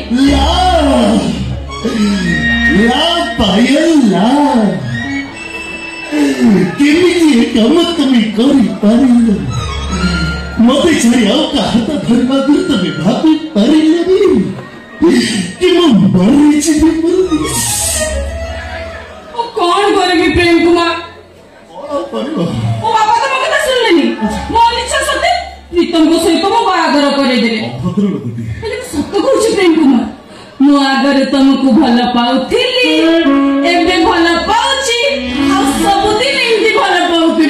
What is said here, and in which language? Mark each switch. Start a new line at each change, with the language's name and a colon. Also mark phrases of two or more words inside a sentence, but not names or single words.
Odia: ଲା ପାୟଲ ଲା, କେମିତି ଏ କାମ ତମେ କରିପାରିଲ? ମତେ ଛାଡ଼ି ଆଉ କାହା ହାତ ଧରିବାକୁ ତମେ ଭାବି ପାରିଲନି କି ମୁଁ ମରିଯିବି ବୋଲି?
Hindi: कौन करेगी प्रेम कुमार?
Odia: ମୋ ବାପା ତ ମୋ କଥା ଶୁଣିଲେନି। ମୋ ଅନିଚ୍ଛା ସତ୍ତ୍ୱେ ପ୍ରୀତମଙ୍କ ସହିତ ମୋ ବାହାଘର କରେଇଦେଲେ। ହେଲେ ମୁଁ ସତ କହୁଛି ପ୍ରେମ କୁମାର, ମୁଁ ଆଗରେ ତମକୁ ଭଲ ପାଉଥିଲି, ଏବେ ଭଲ ପାଉଛି, ଆଉ ସବୁଦିନ ଏମିତି ଭଲ ପାଉଥିଲି।